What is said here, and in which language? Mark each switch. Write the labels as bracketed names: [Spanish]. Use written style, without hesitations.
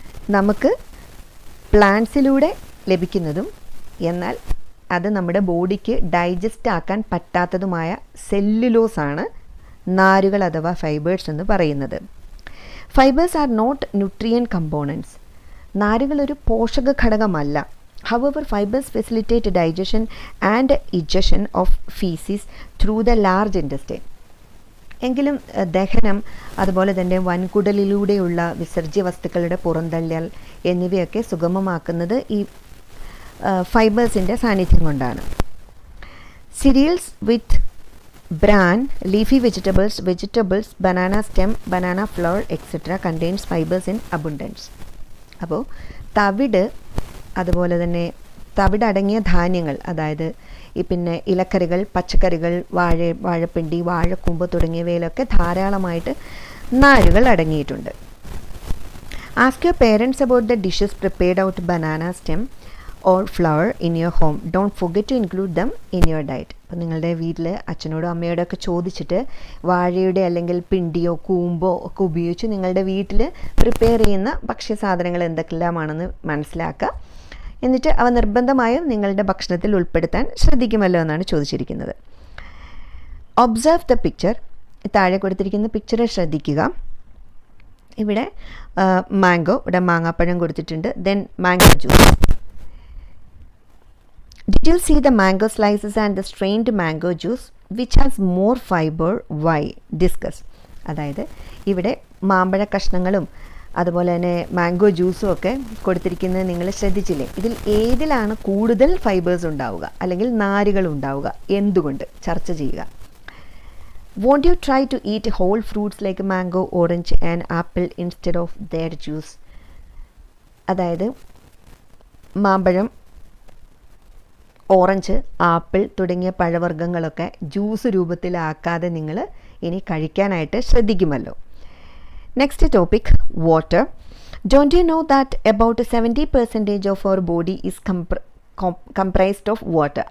[Malayalam] നമുക്ക് പ്ലാന്റ്സിലൂടെ ലഭിക്കുന്നതും എന്നാൽ അത് നമ്മുടെ ബോഡിക്ക് ഡൈജസ്റ്റ് ആക്കാൻ പറ്റാത്തതുമായ സെല്ലുലോസ് ആണ് നാരുകൾ അഥവാ ഫൈബേഴ്സ് എന്ന് പറയുന്നത്. [English] Fibres are not nutrient components. [Malayalam] നാരുകൾ ഒരു പോഷക ഘടകമല്ല. [English] However, fibers facilitate digestion and egestion of feces through the large intestine. [Malayalam] എങ്കിലും ദഹനം, അതുപോലെ തന്നെ വൻകുടലിലൂടെയുള്ള വിസർജ്യ വസ്തുക്കളുടെ പുറന്തള്ളൽ എന്നിവയൊക്കെ സുഗമമാക്കുന്നത് ഈ ഫൈബേഴ്സിൻ്റെ സാന്നിധ്യം കൊണ്ടാണ്. [English] Cereals with bran, leafy vegetables, banana stem, banana flour, etc. contains fibers in abundance. [Malayalam] അപ്പോൾ തവിട്, അതുപോലെ തന്നെ തവിട് അടങ്ങിയ ധാന്യങ്ങൾ, അതായത് പിന്നെ ഇലക്കറികൾ, പച്ചക്കറികൾ, വാഴപ്പിണ്ടി, വാഴക്കൂമ്പ് തുടങ്ങിയവയിലൊക്കെ ധാരാളമായിട്ട് നാരുകൾ അടങ്ങിയിട്ടുണ്ട്. [English] Ask your parents about the dishes prepared out banana stem or flower in your home. Don't forget to include them in your diet. [Malayalam] അപ്പോൾ നിങ്ങളുടെ വീട്ടിൽ അച്ഛനോടോ അമ്മയോടോ ഒക്കെ ചോദിച്ചിട്ട് വാഴയുടെ അല്ലെങ്കിൽ പിണ്ടിയോ കൂമ്പോ ഒക്കെ ഉപയോഗിച്ച് നിങ്ങളുടെ വീട്ടിൽ പ്രിപ്പയർ ചെയ്യുന്ന ഭക്ഷ്യസാധനങ്ങൾ എന്തൊക്കെല്ലാമാണെന്ന് മനസ്സിലാക്കുക. എന്നിട്ട് അവ നിർബന്ധമായും നിങ്ങളുടെ ഭക്ഷണത്തിൽ ഉൾപ്പെടുത്താൻ ശ്രദ്ധിക്കുമല്ലോ എന്നാണ് ചോദിച്ചിരിക്കുന്നത്. [English] Observe the picture. [Malayalam] താഴെ കൊടുത്തിരിക്കുന്ന പിക്ചറെ ശ്രദ്ധിക്കുക. ഇവിടെ മാംഗോ, ഇവിടെ മാങ്ങാപ്പഴം കൊടുത്തിട്ടുണ്ട്. [English] Then mango juice. Did you see the mango slices and the strained mango juice which has more fiber? Why? Discuss. [Malayalam] അതായത് ഇവിടെ മാമ്പഴ കഷ്ണങ്ങളും അതുപോലെ തന്നെ മാംഗോ ജ്യൂസും ഒക്കെ കൊടുത്തിരിക്കുന്നത് നിങ്ങൾ ശ്രദ്ധിച്ചില്ലേ? ഇതിൽ ഏതിലാണ് കൂടുതൽ ഫൈബേഴ്സ് ഉണ്ടാവുക അല്ലെങ്കിൽ നാരുകൾ ഉണ്ടാവുക, എന്തുകൊണ്ട് ചർച്ച ചെയ്യുക. [English] Won't you try to eat whole fruits like mango, orange and apple instead of their juice? [Malayalam] അതായത് മാമ്പഴം, ഓറഞ്ച്, ആപ്പിൾ തുടങ്ങിയ പഴവർഗ്ഗങ്ങളൊക്കെ ജ്യൂസ് രൂപത്തിലാക്കാതെ നിങ്ങൾ ഇനി കഴിക്കാനായിട്ട് ശ്രദ്ധിക്കുമല്ലോ. [English] Next topic, water. Don't you know that about 70% of our body is comprised of water.